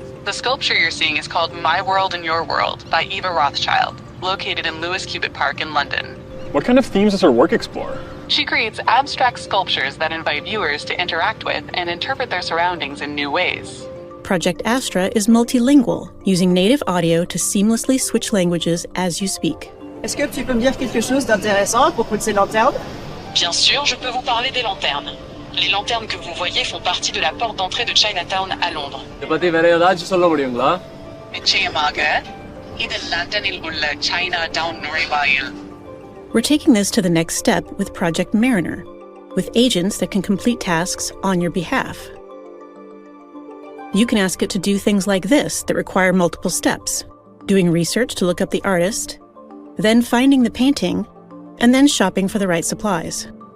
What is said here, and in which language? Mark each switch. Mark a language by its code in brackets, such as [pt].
[en] The sculpture you're seeing is called My World and Your World by Eva Rothschild, located in Lewis Cubitt Park in London. What kind of themes does her work explore? She creates abstract sculptures that invite viewers to interact with and interpret their surroundings in new ways. Project Astra is multilingual, using native audio to seamlessly switch languages as you speak. [fr] Est-ce que tu peux me dire quelque chose d'intéressant à propos de ces lanternes? Bien sûr, je peux vous parler des lanternes. Les lanternes que vous voyez font partie de la porte d'entrée de Chinatown à Londres. [en] We're taking this to the next step with Project Mariner, with agents that can complete tasks on your behalf. You can ask it to do things like this that require multiple steps: doing research to look up the artist, then finding the painting, and then shopping for the right supplies.